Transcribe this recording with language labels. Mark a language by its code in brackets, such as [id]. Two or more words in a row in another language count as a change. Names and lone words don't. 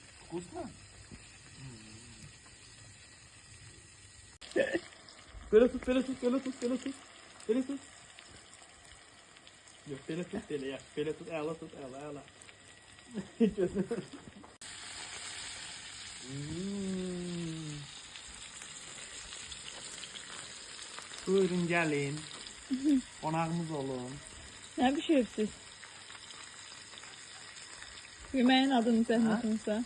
[ru] Вкусно? [tr] Böyle tut, böyle tut, böyle tut, böyle tut. Böyle tut. Yok, böyle tut, böyle yap. Böyle tut, [az] əla tut, əla. Buyurun gelin. Qonağımız olun. [tr] Ne pişirirsiniz? [az] Yemeğin adını zəhmətinizə.